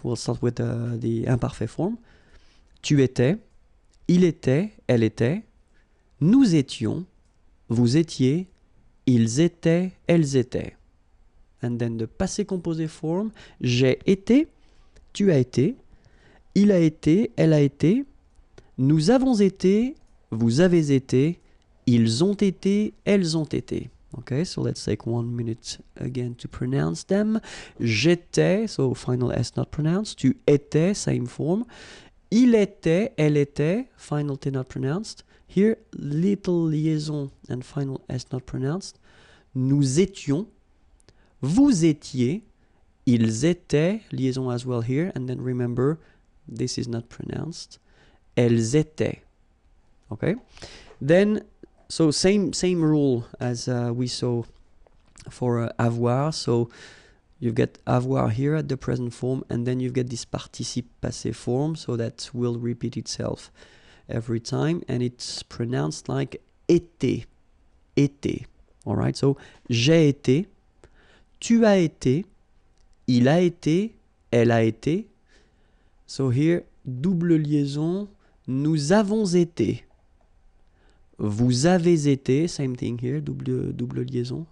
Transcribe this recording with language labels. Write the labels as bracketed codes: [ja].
[en] We'll start with the imparfait form. [fr] Tu étais, il était, elle était, nous étions, vous étiez, ils étaient, elles étaient. [en] And then the passé composé form. [fr] J'ai été, tu as été, il a été, elle a été, nous avons été, vous avez été, ils ont été, elles ont été. [en] Okay, so let's take 1 minute again to pronounce them. J'étais, so final S not pronounced. Tu étais, same form. [fr] Il était, elle était, [en] final T not pronounced. Here, little liaison and final S not pronounced. [fr] Nous étions, vous étiez, ils étaient, [en] liaison as well here. And then remember, this is not pronounced. Elles étaient. Okay? Then, so same rule as we saw for avoir. So you've got avoir here at the present form, and then you've got this participe passé form, so that will repeat itself every time, and it's pronounced like été, été. [fr] All right, so j'ai été, tu as été, il a été, elle a été. [en] So here, double liaison, [fr] nous avons été. Vous avez été, [en] same thing here, double liaison.